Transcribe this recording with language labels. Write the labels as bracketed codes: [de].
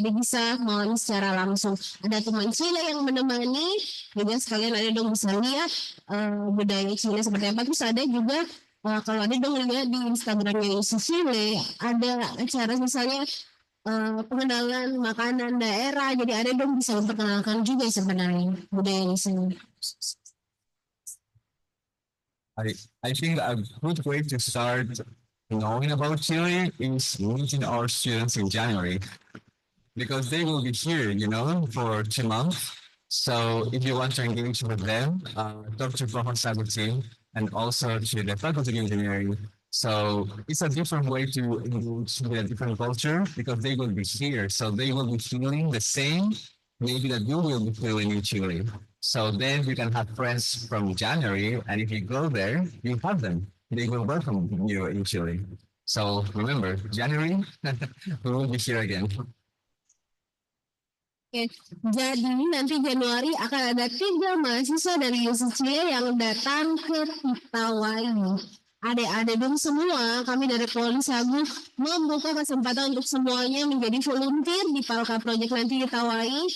[id] Jadi bisa mengalami secara langsung. Ada teman Chile yang menemani, juga sekalian ada bisa lihat budaya Chile seperti apa. Terus ada juga kalau ada lihat di Instagramnya UC Chile, ada acara misalnya pengenalan makanan daerah, jadi ada bisa memperkenalkan juga sebenarnya budaya di sini. [en] I think a good way to start knowing about Chile is meeting our students in January, because they will be here, for 2 months. So if you want to engage with them, talk to POHON SAGOE team and also to the faculty of engineering. So it's a different way to engage with a different culture, because they will be here. So they will be feeling the same maybe that you will be feeling in Chile. So then you can have friends from January, and if you go there, you have them. They will welcome you in Chile. So remember, January, we will be here again. [id] Oke, jadi nanti Januari akan ada 3 mahasiswa dari UC Chile yang datang ke Hawaii. Adik-adik semua, kami dari Polri Sagu membuka kesempatan untuk semuanya menjadi volunteer di Palka Project nanti di Hawaii.